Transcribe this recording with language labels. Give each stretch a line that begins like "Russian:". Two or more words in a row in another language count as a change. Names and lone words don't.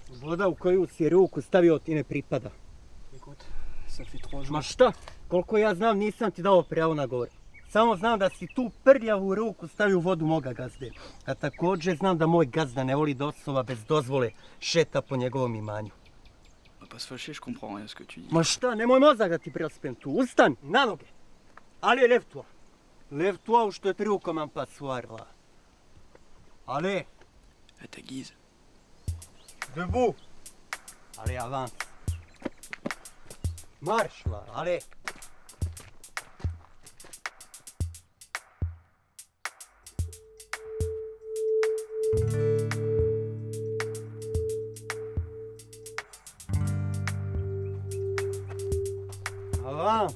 Serbian: Voda u koju si ruku stavio ti ne pripada.
French: Écoute, ça fait 3 jours.
Serbian: Ma šta? Koliko ja znam nisam ti dao pravo na govor. Samo znam da si tu prljavu ruku stavio u vodu moga gazde. A također znam da moj gazda ne voli da osoba bez dozvole šeta po njegovom imanju.
French: On va pas se fâcher, je comprends rien à ce que tu dis.
Serbian: Ma šta, nemoj mozak da ti prespem tu. Ustani, na noge.
French: Ali lève-toi. Lève-toi ou je te trie comme un passoire là. Allez. À ta guise. Debout. Allez, avance. Marche là, allez. Avance.